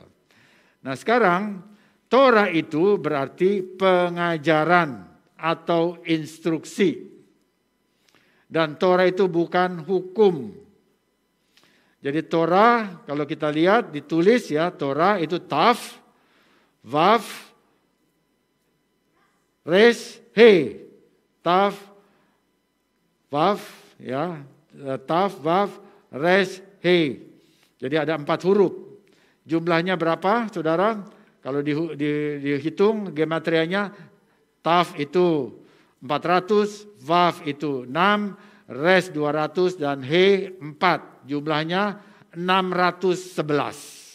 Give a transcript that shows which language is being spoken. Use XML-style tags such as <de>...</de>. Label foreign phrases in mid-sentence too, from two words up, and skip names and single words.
<id>Nah sekarang Torah itu berarti pengajaran atau instruksi. Dan Torah itu bukan hukum. Jadi Torah kalau kita lihat ditulis ya, Torah itu Taf, Vav, Res, He. Taf, Vav, ya, Taf, Vav, Res, He. Jadi ada 4 huruf. Jumlahnya berapa, saudara? Kalau dihitung gematrianya, Taf itu 400, Vav itu 6, Res 200, dan He 4. Jumlahnya 611.</id>